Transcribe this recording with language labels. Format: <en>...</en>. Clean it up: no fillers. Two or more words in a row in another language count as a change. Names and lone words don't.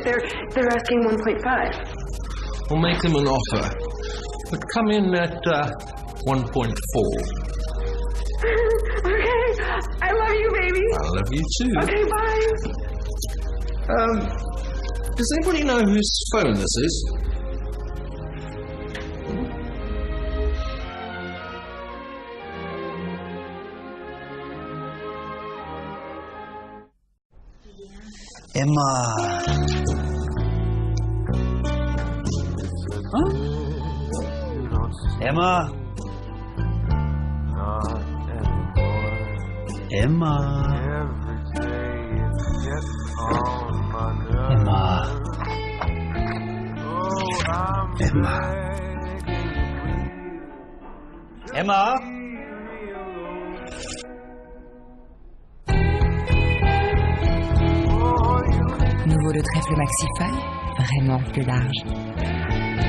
<en>They're asking 1.5. We'll make them an offer. But come in at 1.4. Okay. I love you, baby. I love you too. Okay, bye. Does anybody know whose phone this is? Emma. Huh? Emma. Emma. Emma. Emma. Emma.</en> <fr>Nouveau le trèfle maxi-feuille, vraiment plus large.</fr>